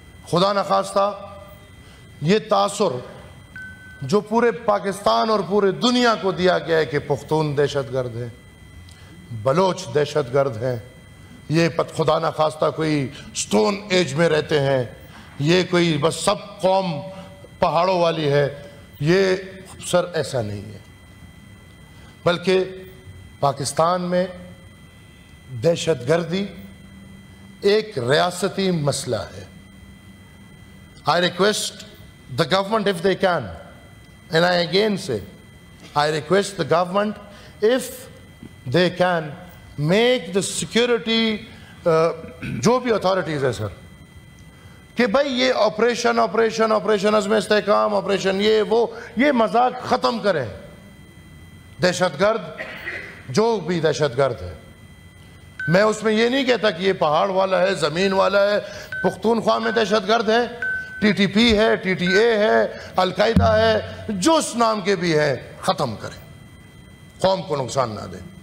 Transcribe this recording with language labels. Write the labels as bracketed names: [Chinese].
[Urdu] خدا نخواستہ یہ تاثر جو پورے پاکستان اور پورے دنیا کو دیا گیا ہے کہ پختون دہشت گرد ہیں, بلوچ دہشت گرد ہیں, یہ خدا نخواستہ کوئی سٹون ایج میں رہتے ہیں, یہ کوئی بس سب قوم پہاڑوں والی ہے, یہ سر ایسا نہیں ہے. بلکہ پاکستان میں دہشت گردی ایک ریاستی مسئلہ ہے. [English] I request the government if they can, and I again say, I request the government if they can make the security [Urdu] جو بھی [English] authorities [Urdu] ہے سر کہ بھائی یہ آپریشن عزم استحکام آپریشن یہ مذاق ختم کریں. دہشت گرد جو بھی دہشت گرد ہے, میں اس میں یہ نہیں کہتا کہ یہ پہاڑ والا ہے, زمین والا ہے. پختونخوا میں دہشت گرد ہے, ٹی ٹی پی ہے, ٹی ٹی اے ہے, القاعدہ ہے, جو اس نام کے بھی ہیں ختم کریں, قوم کو نقصان نہ دیں.